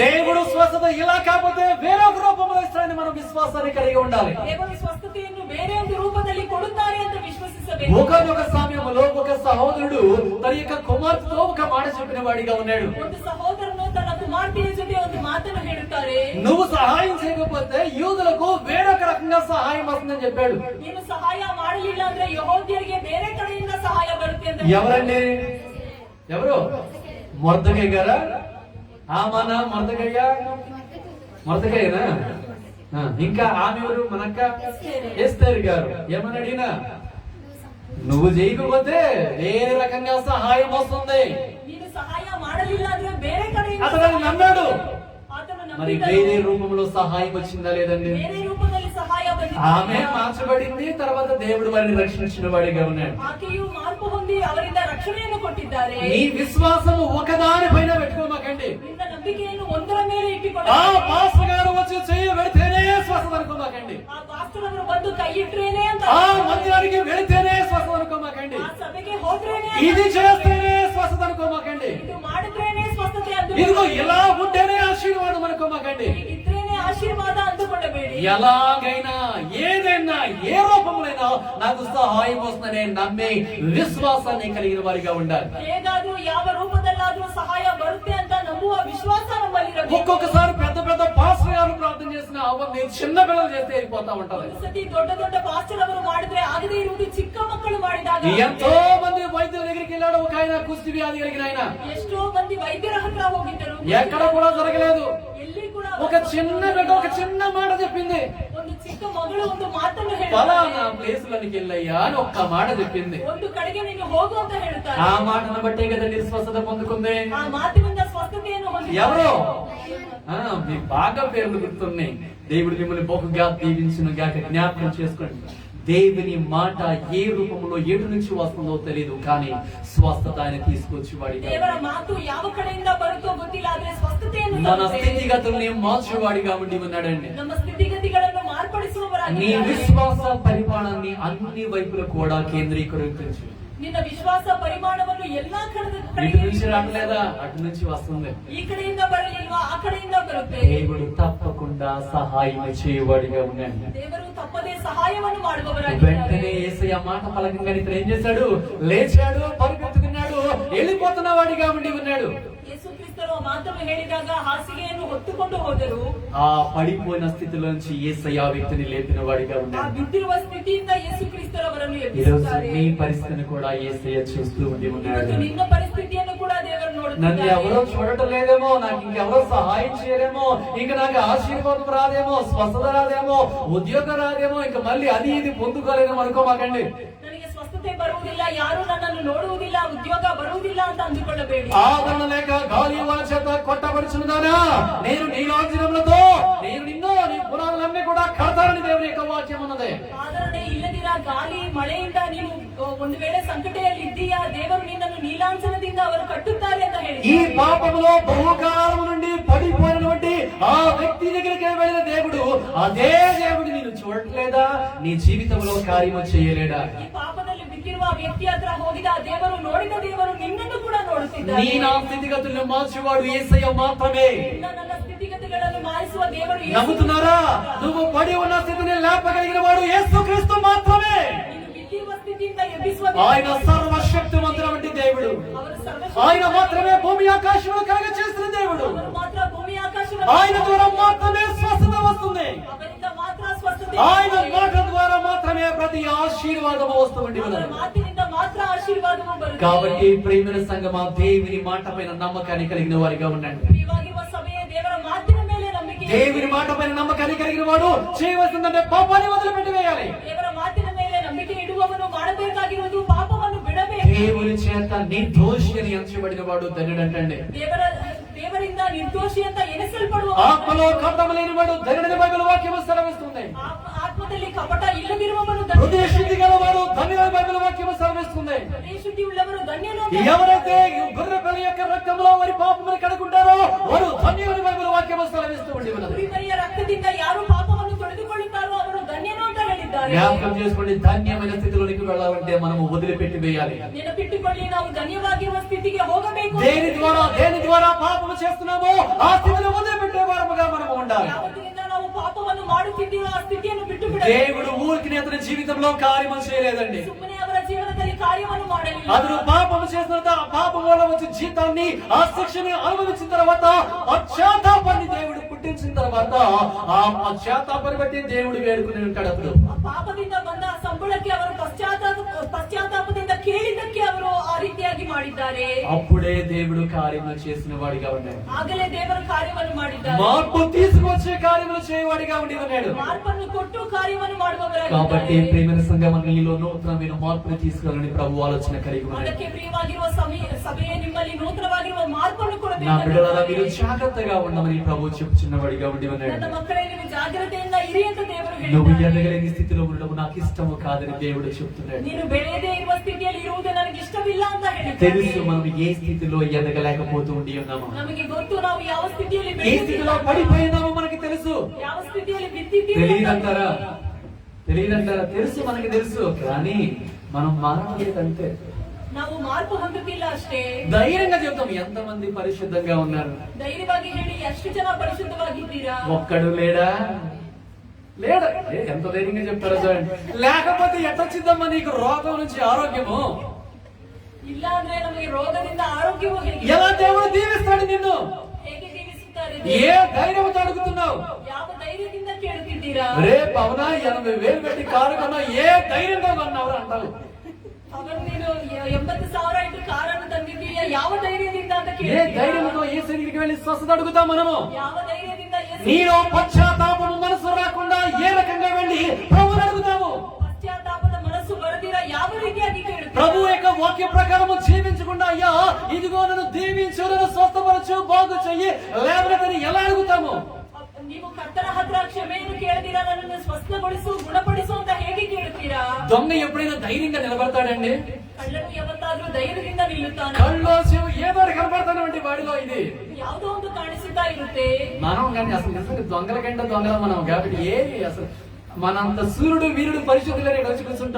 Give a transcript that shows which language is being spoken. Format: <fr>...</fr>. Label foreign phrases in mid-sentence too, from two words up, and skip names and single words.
<te>దేవుడు స్వస్థత ఇలా కాకపోతే వేరొక రూపంలో ఇస్తాడని మనం విశ్వాసాన్ని కలిగి ఉండాలి.</te> <kn>ದೇವರು ಸ್ವಸ್ಥತೆಯನ್ನು ಬೇರೆ ಒಂದು ರೂಪದಲ್ಲಿ ಕೊಡುತ್ತಾರೆ ಅಂತ ವಿಶ್ವಸಿಸಬೇಕು.</kn> <te>ఒకనొక సమయంలో ఒక సహోదరుడు తన యొక్క కుమార్తెతో ఒక మాట చెప్పిన వాడిగా ఉన్నాడు.</te> <kn>ಒಂದು ಸಹೋದರನು ತನ್ನ ಕುಮಾರ್ತೆಯ ಜೊತೆ ಒಂದು ಮಾತನ್ನು ಹೇಳುತ್ತಾರೆ.</kn> <te>నువ్వు సహాయం చేయకపోతే యూదులకు వేరొక రకంగా సహాయం వస్తుందని చెప్పాడు.</te> <kn>ನೀನು ಸಹಾಯ ಮಾಡಲಿಲ್ಲ ಅಂದ್ರೆ ಯೆಹೂದ್ಯರಿಗೆ ಬೇರೆ ಕಡೆಯಿಂದ ಸಹಾಯ ಬರುತ್ತೆ ಅಂತ.</kn> <te>ఎవరండి? ఎవరు? మొర్దెకై గారా? ఆమానా మొర్దెకయ్య? మొర్దెకయ్యనా? ఇంకా ఆమె ఎవరు? మనక్క ఎస్తేరు గారు. ఏమని అడిగినా నువ్వు చేయకపోతే వేరే రకంగా సహాయం వస్తుంది.</te> <kn>ನೀನು ಸಹಾಯ ಮಾಡಲಿಲ್ಲ ಅಂದ್ರೆ ಬೇರೆ ಕಡೆಯಿಂದ</kn> <te>అతను నమ్మాడు.</te> <kn>ಆತನು</kn> <te>మరి</te> <kn>ನಂಬಿದನು.</kn> <te>వేరే రూపంలో సహాయం వచ్చిందా లేదండి?</te> <kn>ಬೇರೆ ರೂಪದಲ್ಲಿ ಸಹಾಯ ಬಂದಿದೆ.</kn> <te>ఆమె మార్చబడింది, తర్వాత దేవుడు వారిని రక్షించిన వాడిగా ఉన్నాడు.</te> <kn>ಆಕೆಯು ಮಾರ್ಪು ಹೊಂದಿ ಅವರಿಂದ ರಕ್ಷಣೆಯನ್ನು ಕೊಟ್ಟಿದ್ದಾರೆ.</kn> <te>నీ విశ్వాసము ఒకదాని పైన పెట్టుకోమాకండి.</te> <kn>ನಿನ್ನ ನಂಬಿಕೆಯನ್ನು ಒಂದರ ಮೇಲೆ</kn> <te>ఆ</te> <kn>ಇಟ್ಟುಕೊಳ್ಳ.</kn> <te>పాస్టర్ గారు వచ్చి చెయ్యి పెడితేనే స్వస్థత అనుకోమాకండి.</te> <kn>ಆ ಪಾಸ್ಟರ್ ಅವರು ಬಂದು ಕೈ ಇಟ್ರೇನೆ ಅಂತ,</kn> <te>ఆ మందిరానికి వెళితేనే స్వస్థత అనుకోమాకండి.</te> <kn>ಆ ಸಭೆಗೆ ಹೋದ್ರೇನೆ,</kn> <te>ఇది చేస్తేనే స్వస్థత అనుకోమాకండి.</te> <kn>ಇದು ಮಾಡಿದ್ರೇನೆ ಸ್ವಸ್ಥತೆ</kn> <te>ఇదిగో</te> <kn>ಅಂದುಕೊಳ್ಳಬೇಡಿ.</kn> <te>ఇలా ఉంటేనే ఆశీర్వాదం అనుకోమాకండి.</te> <kn>ಇದ್ರೇನೆ ಆಶೀರ್ವಾದ ಅಂದುಕೊಳ್ಳಬೇಡಿ.</kn> <te>ఎలాగైనా ఏదైనా ఏ రూపంలోనైనా నాకు సహాయం వస్తుందనే నమ్మే విశ్వాసాన్ని కలిగిన వారిగా ఉండాలి.</te> <kn>ಹೇಗಾದ್ರೂ ಯಾವ ರೂಪ</kn> <te>ఒక్కొక్కసారి పెద్ద పెద్ద పాస్టర్ గారు ప్రార్థన చేసిన అవన్నీ చిన్న పిల్లలు చేస్తే అయిపోతా ఉంటారు.</te> <kn>ಒಂದು ಸತಿ ದೊಡ್ಡ ದೊಡ್ಡ ಪಾಸ್ಟರ್ ಅವರು ಮಾಡಿದ್ರೆ ಆಗದೇ ಇರುವುದು ಚಿಕ್ಕ ಮಕ್ಕಳು ಮಾಡಿದಾಗ.</kn> <te>ఎంతో మంది వైద్యుల దగ్గరికి వెళ్ళాడు ఒక ఆయన, కుష్టి వ్యాధి కలిగిన ఆయన.</te> <kn>ಎಷ್ಟೋ ಮಂದಿ ವೈದ್ಯರ ಹತ್ರ ಹೋಗಿದ್ದರು,</kn> <te>ఎక్కడ కూడా జరగలేదు.</te> <kn>ಎಲ್ಲಿ ಕೂಡ</kn> <te>ఒక చిన్న బిడ్డ ఒక చిన్న మాట చెప్పింది,</te> <kn>ಒಂದು ಚಿಕ್ಕ ಮಗಳು ಒಂದು ಮಾತನ್ನು</kn> <te>ఫలానా ప్లేసులకి వెళ్ళయ్యా అని ఒక్క మాట చెప్పింది.</te> <kn>ಒಂದು ಕಡೆಗೆ ನೀನು ಹೋಗು ಅಂತ ಹೇಳ್ತಾರೆ.</kn> <te>ఆ మాటను బట్టే కదండి స్వస్థత పొందుకుంది.</te> <kn>ಆ ಮಾತಿನಿಂದ ಸ್ವಸ್ಥತೆಯನ್ನು ಹೊಂದಿದ್ದಾರೆ.</kn> <te>ఎవరు? మీకు బాగా పేర్లు గుర్తున్నాయి. దేవుడు మిమ్మల్ని బహుగా దీవించును గాక. జ్ఞాపకం చేసుకోండి, దేవుని మాట ఏ రూపంలో ఎటు నుంచి వస్తుందో తెలియదు, కానీ స్వస్థత ఆయన తీసుకొచ్చి వాడిగా,</te> <kn>ದೇವರ ಮಾತು ಯಾವ ಕಡೆಯಿಂದ ಬರುತ್ತೋ ಗೊತ್ತಿಲ್ಲ, ಆದ್ರೆ ಸ್ವಸ್ಥತೆಯನ್ನು</kn> <te>మన స్థితిగతుల్ని మార్చేవాడిగా ఉండి ఉన్నాడండి.</te> <kn>ನಮ್ಮ ಸ್ಥಿತಿಗತಿಗಳನ್ನು</kn> <te>నీ</te> <kn>ಮಾರ್ಪಡಿಸುವವರಾಗಿದ್ದಾರೆ.</kn> <te>విశ్వాస పరిమాణాన్ని అన్ని వైపులు కూడా కేంద్రీకరించు.</te> <kn>ನಿನ್ನ ವಿಶ್ವಾಸ ಪರಿಮಾಣವನ್ನು ಎಲ್ಲಾ</kn> <te>ఇటు నుంచి రావట్లేదా, అటు నుంచి వస్తుంది.</te> <kn>ಈ ಕಡೆಯಿಂದ ಬರಲಿಲ್ವಾ, ಆ ಕಡೆಯಿಂದ ಬರುತ್ತೆ.</kn> <te>దేవుడు తప్పకుండా సహాయం చేయవాడిగా ఉన్నాడు.</te> <kn>ದೇವರು ತಪ್ಪದೇ ಸಹಾಯವನ್ನು</kn> <te>వెంటనే</te> <kn>ಮಾಡುವವರಾಗಿದ್ದಾರೆ.</kn> <te>యేసయ్య మాట పలకంగానే ఇతను ఏం చేశాడు? లేచాడు, పరిగెత్తుకున్నాడు, వెళ్ళిపోతున్న వాడిగా ఉండి ఉన్నాడు.</te> <kn>ಯೇಸು ಕ್ರಿಸ್ತರು ಆ ಮಾತನ್ನು ಹೇಳಿದಾಗ ಹಾಸಿಗೆಯನ್ನು ಹೊತ್ತುಕೊಂಡು ಹೋದರು.</kn> <te>ఆ పడిపోయిన స్థితిలోంచి యేసయ్య ఆ వ్యక్తిని లేపిన వాడిగా</te> <kn>ಆ</kn> <te>ఉన్నాడు.</te> <kn>ಬಿದ್ದಿರುವ ಸ್ಥಿತಿಯಿಂದ ಯೇಸು ಕ್ರಿಸ್ತರು ಅವರನ್ನು</kn> <te>ఈరోజు</te> <kn>ಎಬ್ಬಿಸುತ್ತಾರೆ.</kn> <te>నీ పరిస్థితిని కూడా యేసయ్య చూస్తూ ఉండి ఉన్నాడు.</te> <kn>ಇವತ್ತು ನಿನ್ನ ಪರಿಸ್ಥಿತಿಯನ್ನು ಕೂಡ ದೇವರು</kn> <te>నన్ను ఎవరో</te> <kn>ನೋಡುತ್ತಿದ್ದಾರೆ.</kn> <te>చూడటం లేదేమో, నాకు ఇంకెవరో సహాయం చేయలేమో, ఇంక నాకు ఆశీర్వాదం రాదేమో, స్వస్థత రాదేమో, ఉద్యోగం రాదేమో, ఇంక మళ్ళీ అది ఇది పొందుకోలేదేమో అనుకోమాకండి.</te> <kn>ನನಗೆ ಸ್ವಸ್ಥತೆ ಬರುವುದಿಲ್ಲ, ಯಾರು ನನ್ನನ್ನು ನೋಡುವುದಿಲ್ಲ, ಉದ್ಯೋಗ ಬರುವುದಿಲ್ಲ ಅಂತ ಅಂದುಕೊಳ್ಳಬೇಡಿ.</kn> <te>ఆదరణ లేక గాలి వాన చేత కొట్టబడుచున్నదానా, నేను నీ లాంఛనములతో నేను నిన్ను నీ పునాదులన్నీ కూడా కడతానని దేవుని యొక్క వాక్యం ఉన్నది.</te> <kn>ಆದರಣೆ ಇಲ್ಲದಿರ ಗಾಳಿ ಮಳೆಯಿಂದ ನೀನು ಒಂದು ವೇಳೆ ಸಂಕಟದಲ್ಲಿ ಇದ್ದೀಯಾ, ದೇವರು ನಿನ್ನನ್ನು ನೀಲಾಂಚನದಿಂದ ಅವರು ಕಟ್ಟುತ್ತಾರೆ ಅಂತ ಹೇಳಿ.</kn> <te>ఈ పాపములో బహుకాలం నుండి పడిపోయినటువంటి ఆ వ్యక్తి దగ్గరికి వెళ్ళిన దేవుడు, అదే దేవుడు నిన్ను చూడట్లేదా? నీ జీవితంలో కార్యము చేయలేడా?</te> <kn>ಈ ಪಾಪದಲ್ಲಿ ಬಿದ್ದಿರುವ ವ್ಯಕ್ತಿ ಹತ್ರ ಹೋಗಿದ ದೇವರು, ನೋಡಿದ ದೇವರು ನಿನ್ನನ್ನು ಕೂಡ ನೋಡುತ್ತಿದ್ದಾರೆ.</kn> <te>నీ నా స్థితిగతులను మార్చేవాడు యేసయ్య మాత్రమే.</te> <kn>ನನ್ನ ಸ್ಥಿತಿಗತಿಗಳನ್ನು ಮಾರಿಸುವ ದೇವರು ಯೇಸು.</kn> <te>నమ్ముతున్నారా? నువ్వు పడి ఉన్న స్థితిని లేపగలిగిన వాడు యేసుక్రీస్తు మాత్రమే.</te> <kn>ನೀನು ಬಿದ್ದಿರುವ ಸ್ಥಿತಿಯಿಂದ ಎಬ್ಬಿಸುವ</kn> <te>ఆయన సర్వశక్తిమంతుడైన దేవుడు.</te> <kn>ಅವರು</kn> <te>ఆయన మాత్రమే భూమి ఆకాశములు కలగ చేసిన దేవుడు.</te> <kn>ಅವರು ಮಾತ್ರ ಭೂಮಿ ಆಕಾಶ</kn> <te>ఆయన ద్వారా మాత్రమే స్వస్థత వస్తుంది.</te> <kn>ಅವರಿಂದ ಮಾತ್ರ ಸ್ವಸ್ಥತೆ.</kn> <te>ఆయన మాట ద్వారా మాత్రమే ప్రతి ఆశీర్వాదము వస్తుంది.</te> <kn>ಅವರ ಮಾತಿನಿಂದ ಮಾತ್ರ ಆಶೀರ್ವಾದವು ಬರುತ್ತದೆ.</kn> <te>కాబట్టి ప్రియమైన సంగమా, దేవుని మాట పైన నమ్మకాన్ని కలిగిన వారిగా ఉండండి.</te> <kn>ಪ್ರಿಯವಾಗಿರುವ ಸಭೆಯೇ ದೇವರ ಮಾತಿನ ಮೇಲೆ ನಂಬಿಕೆ.</kn> <te>దేవుని మాట పైన నమ్మకాన్ని కలిగిన వాడు చేయవలసిందంటే పాపాన్ని వదిలిపెట్టి వేయాలి.</te> <kn>ದೇವರ ಮಾತಿನ ಮೇಲೆ ನಂಬಿಕೆ ಇಡುವವನು ಮಾಡಬೇಕಾಗಿರುವುದು ಪಾಪವನ್ನು ಬಿಡಬೇಕು.</kn> <te>దేవుని చేత నిర్దోషి అని ఎంచబడిన వాడు ధన్యుడంటండి.</te> <kn>ದೇವರಿಂದ ನಿರ್ದೋಷಿ ಅಂತ ಎನಿಸಲ್ಪಡುವ</kn> <te>ఆత్మలో కపటం లేని వాడు ధన్యుడని బైబిల్ వాక్యము సెలవిస్తుంది.</te> <kn>ಆತ್ಮದಲ್ಲಿ ಕಪಟ ಇಲ್ಲದಿರುವವನು</kn> <te>హృదయ శుద్ధి గలవాడు ధన్యుడని బైబిల్ వాక్యము సెలవిస్తుంది.</te> <kn>ಶುದ್ಧಿ ಉಳ್ಳವರು ಧನ್ಯನು.</kn> <te>ఎవరైతే గొర్రె పిల్ల యొక్క రక్తంలో వారి పాపములు కడుగుంటారో వారు ధన్యుడని బైబిల్ వాక్యము సెలవిస్తూ ఉన్నది.</te> <kn>ಕುರಿಮರಿಯ ರಕ್ತದಿಂದ ಯಾರು ಪಾಪವನ್ನು ತೊಳೆದುಕೊಳ್ಳುತ್ತಾರೋ ಅವರು ಧನ್ಯನು ಅಂತ ಹೇಳಿದ್ದಾರೆ.</kn> <te>జ్ఞాపకం చేసుకోండి, ధన్యమైన స్థితిలోనికి వెళ్ళాలంటే మనము వదిలిపెట్టి వేయాలి.</te> <kn>ನೆನಪಿಟ್ಟುಕೊಳ್ಳಿ, ನಾವು ಧನ್ಯವಾಗಿರುವ ಸ್ಥಿತಿಗೆ ಹೋಗಬೇಕು.</kn> <te>దేని ద్వారా పాపము చేస్తున్నామో ఆ స్థితిని వదిలిపెట్టే వారముగా మనము ఉండాలి.</te> <kn>ಯಾವತ್ತಿನಿಂದ ನಾವು ಪಾಪವನ್ನು ಮಾಡುತ್ತಿದ್ದೀವೋ ಆ ಸ್ಥಿತಿಯನ್ನು ಬಿಟ್ಟು ಬಿಡಬೇಕು.</kn> <te>దేవుడు ఊరికి అతని జీవితంలో కార్యము చేయలేదండి.</te> <kn>ಸುಮ್ಮನೆ ಅವರ ಜೀವನದಲ್ಲಿ ಕಾರ್ಯವನ್ನು ಮಾಡಲಿಲ್ಲ.</kn> <te>అతను పాపము చేసిన తర్వాత ఆ పాపం వల్ల వచ్చే జీతాన్ని, ఆ శిక్షని అనుభవించిన తర్వాత పశ్చాత్తాపాన్ని దేవుడు పుట్టించిన తర్వాత ఆ పశ్చాత్తాపాన్ని బట్టి దేవుడు వేడుకుని ఉంటాడు. అప్పుడు</te> <kn>ಪಾಪದಿಂದ ಬಂದ ಸಂಬಳಕ್ಕೆ ಅವರು ಪಶ್ಚಾತ್ತಾಪದಿಂದ ಕೇಳಿದ್ದಕ್ಕೆ ಅವರು ಆ ರೀತಿಯಾಗಿ ಮಾಡಿದ್ದಾರೆ.</kn> <te>అప్పుడే దేవుడు కార్యములు చేసిన వాడిగా ఉన్నాడు.</te> <kn>ಆಗಲೇ ದೇವರು ಕಾರ್ಯವನ್ನು ಮಾಡಿದ್ದಾರೆ.</kn> <te>మార్పు తీసుకొచ్చే కార్యములు చేయవాడిగా ఉండి ఉన్నాడు.</te> <kn>ಮಾರ್ಪನ್ನು ಕೊಟ್ಟು ಕಾರ್ಯವನ್ನು</kn> <te>కాబట్టి</te> <kn>ಮಾಡುವವರಾಗಿದ್ದಾರೆ.</kn> <te>ప్రియమైన సంఘం, నీలో నూతనమైన మార్పును తీసుకురావాలని ప్రభు ఆలోచన కలిగి ఉన్నాడు.</te> <kn>ಅದಕ್ಕೆ ಪ್ರಿಯವಾಗಿರುವ ಸಭೆಯೇ ನಿಮ್ಮಲ್ಲಿ ನೂತನವಾಗಿರುವ ಮಾರ್ಪನ್ನು</kn> <te>నా బిడ్డలారా, మీరు</te> <kn>ಕೊಡಬೇಕು.</kn> <te>జాగ్రత్తగా ఉండమని ప్రభు చెప్పుచున్నవాడిగా ఉండి ఉన్నాడు.</te> <kn>ನನ್ನ ಮಕ್ಕಳೇ, ನೀವು ಜಾಗ್ರತೆಯಿಂದ ಇರಿ ಅಂತ ದೇವರು</kn> <te>నువ్వు</te> <kn>ಹೇಳಿದ್ದಾರೆ.</kn> <te>ఎదగలేని స్థితిలో ఉండడం నాకు ఇష్టము కాదని దేవుడు చెప్తున్నాడు.</te> <kn>ನೀನು ಬೆಳೆಯದೇ ಇರುವ ಸ್ಥಿತಿಯಲ್ಲಿ ಇರುವುದು ನನಗೆ ಇಷ್ಟವಿಲ್ಲ ಅಂತ</kn> <te>తెలుసు</te> <kn>ಹೇಳಿದ್ದಾರೆ.</kn> <te>మనం ఏ స్థితిలో ఎదగలేకపోతూ ఉండి ఉన్నాము,</te> <kn>ನಮಗೆ ಗೊತ್ತು ನಾವು ಯಾವ ಸ್ಥಿತಿಯಲ್ಲಿ</kn> <te>ఏ స్థితిలో పడిపోయినామో మనకి తెలుసు.</te> <kn>ಯಾವ ಸ್ಥಿತಿಯಲ್ಲಿ ಬಿದ್ದಿದ್ದೀವಿ.</kn> <te>తెలియదంటారా? తెలుసు, మనకి తెలుసు, కానీ మనం మారలేదంటే.</te> <kn>ನಾವು ಮಾರ್ಪು ಹೊಂದುತ್ತಿಲ್ಲ ಅಷ್ಟೇ.</kn> <te>ధైర్యంగా చెప్తాం, ఎంతమంది పరిశుద్ధంగా ఉన్నారు?</te> <kn>ಧೈರ್ಯವಾಗಿ ಹೇಳಿ, ಎಷ್ಟು ಜನ ಪರಿಶುದ್ಧವಾಗಿದ್ದೀರಾ?</kn> <te>ఒక్కడు లేడా? ఎంత ధైర్యంగా చెప్తారో చూడండి. లేకపోతే ఎట్టొచ్చిందమ్మా నీకు రోగం నుంచి ఆరోగ్యము?</te> <kn>ಇಲ್ಲ ಅಂದ್ರೆ ನಮಗೆ ರೋಗದಿಂದ ಆರೋಗ್ಯವು ಹೇಗೆ?</kn> <te>ఎలా దేవుడు దీవిస్తాడు నిన్ను?</te> <kn>ಹೇಗೆ ಜೀವಿಸುತ್ತಾರೆ? ಇದೆ?</kn> <te>ఏ ధైర్యంతో అడుగుతున్నావు?</te> <kn>ಯಾವ ಧೈರ್ಯದಿಂದ ಕೇಳುತ್ತಿದ್ದೀರಾ?</kn> <te>రేపు అవునా 80,000 పెట్టి కారు కొన్నా ఏ ధైర్యంగా కొన్నావు అంటావు.</te> <kn>ಅವನು ನೀನು 80,000 ಇಟ್ಟು ಕಾರನ್ನು ತಂದಿದ್ದೀಯಾ, ಯಾವ ಧೈರ್ಯದಿಂದ ಅಂತ</kn> <te>ఏ</te> <kn>ಕೇಳಿದ್ದೀರಾ?</kn> <te>ధైర్యంతో ఏ సన్నిధికి వెళ్ళి స్వస్థత అడుగుతాం మనము?</te> <kn>ಯಾವ ಧೈರ್ಯದಿಂದ</kn> <te>నీలో పశ్చాత్తాపము మనసు రాకుండా ఏ రకంగా వెళ్ళి ప్రభువుని అడుగుతావు?</te> <kn>ಪಶ್ಚಾತ್ತಾಪದ ಮನಸ್ಸು ಬರದಿರ ಯಾವ ರೀತಿಯಾಗಿ ಕೇಳುತ್ತೀರಾ?</kn> <te>ప్రభు యొక్క వాక్య ప్రకారము జీవించకుండా అయ్యా ఇదిగో నన్ను దీవించు, నన్ను స్వస్థపరచు, బాగు చెయ్యి లేవనెత్తని ఎలా అడుగుతాము?</te> <kn>ನೀವು ಕರ್ತನ ಹತ್ರ ಕ್ಷಮೆಯನ್ನು ಕೇಳ್ತೀರಾ, ನನ್ನನ್ನು ಸ್ವಸ್ಥಗೊಳಿಸು, ಗುಣಪಡಿಸು ಅಂತ ಹೇಗೆ ಕೇಳುತ್ತೀರಾ?</kn> <te>దొంగ ఎప్పుడైనా ధైర్యంగా నిలబడతాడండి?</te> <kn>ಕಳ್ಳನು ಯಾವತ್ತಾದ್ರೂ ಧೈರ್ಯದಿಂದ ನಿಲ್ಲುತ್ತಾನೆ?</kn> <te>కళ్ళు చెవు ఏదో కనబడతానండి వాడిలో. ఇది</te> <kn>ಯಾವುದೋ ಒಂದು ಕಾಣಿಸುತ್ತಾ ఇರುತ್ತೆ.</kn> <te>మనం కానీ అసలు నిజంగా దొంగల కంటే దొంగల మనం కాబట్టి ఏది అసలు మనంత సూర్యుడు వీరుడు పరిశుద్ధులని ఇక్కడ వచ్చి కూర్చుంటాం.</te>